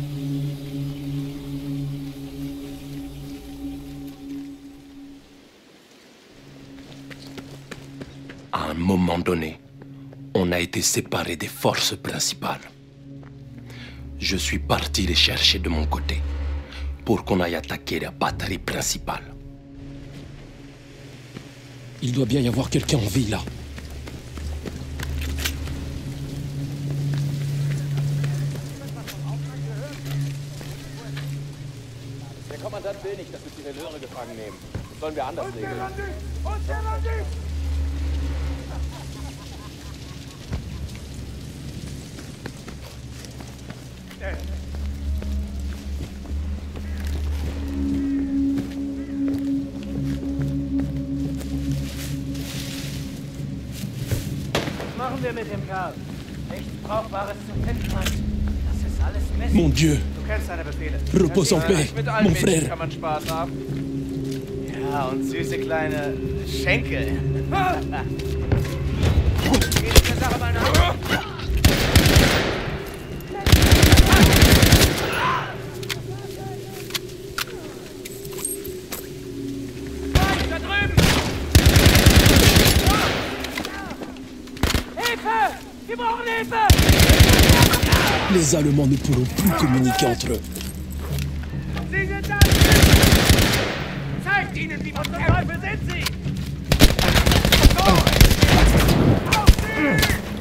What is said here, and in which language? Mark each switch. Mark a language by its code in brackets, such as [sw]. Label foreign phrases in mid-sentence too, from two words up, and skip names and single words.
[fr] À un moment donné, on a été séparés des forces principales. Je suis parti les chercher de mon côté pour qu'on aille attaquer la batterie principale. Il doit bien y avoir quelqu'un en vie, là. [de] Der Kommandant will nicht, dass wir Tirailleure gefangen nehmen. Das sollen wir anders regeln. Was machen wir mit dem Kerl? Nichts Brauchbares zu finden, Mann. Das ist alles Mist. [fr] Mon Dieu! [de] Du kennst deine Befehle. [fr] Repose en paix, [de] Mit allen [fr] mon [de] Mädchen [fr] frère. [de] kann man Spaß haben. Ja, und süße kleine Schenkel. Geht der Sache mal nach. Da drüben! Hilfe! Wir brauchen Hilfe! [fr] Les Allemands ne pourront plus communiquer entre eux. [de] Sie sind da! Zeigt ihnen, wie man Teufel sind sie! Auf sie!